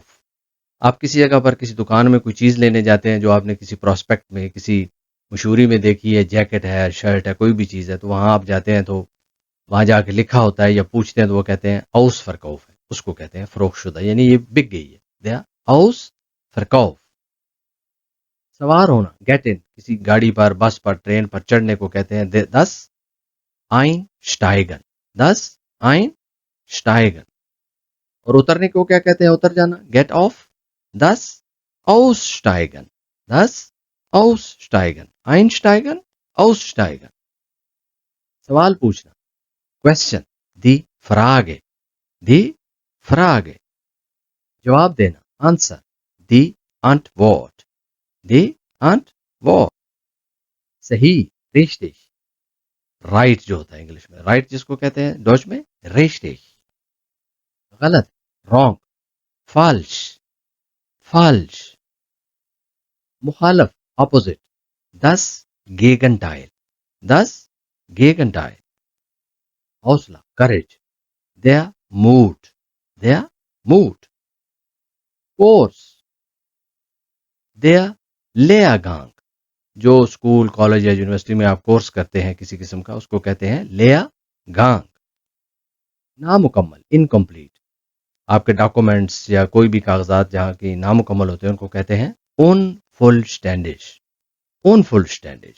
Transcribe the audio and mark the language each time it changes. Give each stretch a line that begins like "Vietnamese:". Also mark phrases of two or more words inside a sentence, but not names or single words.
Urdu: آپ کسی جگہ پر کسی دکان میں کوئی چیز لینے جاتے ہیں جو آپ نے کسی پراسپیکٹ میں، کسی مشہوری میں دیکھی ہے، جیکٹ ہے، شرٹ ہے، کوئی بھی چیز ہے، تو وہاں آپ جاتے ہیں تو وہاں جا کے لکھا ہوتا ہے یا پوچھتے ہیں تو وہ کہتے ہیں
German: Ausverkauf
Urdu: ہے، اس کو کہتے ہیں فروخت شدہ، یعنی یہ بک گئی ہے,
German: der Ausverkauf.
Urdu: سوار ہونا,
English: get in,
Urdu: کسی گاڑی پر، بس پر، ٹرین پر چڑھنے کو کہتے ہیں
German: das Einsteigen, das Einsteigen.
Urdu: اور اترنے کو کیا کہتے ہیں? اتر جانا,
English: get off,
German: das Aussteigen, das Aussteigen, einsteigen, aussteigen।
Urdu: سوال پوچھنا، کوئسچن,
German: die Frage, die Frage।
Urdu: جواب دینا، آنسر,
German: die Antwort, die Antwort।
Urdu: صحیح, richtig, رائٹ جو ہوتا ہے انگلش میں، رائٹ جس کو کہتے ہیں ڈچ میں richtig। غلط، رانگ,
German: falsch, falsch।
Urdu: مخالف، آپوزٹ,
German: das Gegenteil, das Gegenteil।
Urdu: حوصلہ، کریج,
German: der Mut, der Mut। कोर्स, der Lehrgang,
Urdu: جو اسکول، کالج یا یونیورسٹی میں آپ کورس کرتے ہیں کسی قسم کا، اس کو کہتے ہیں Lehrgang। نامکمل، انکمپلیٹ، آپ کے ڈاکیومنٹس یا کوئی بھی کاغذات جہاں کی نامکمل ہوتے ہیں ان کو کہتے ہیں
German: unvollständig, unvollständig।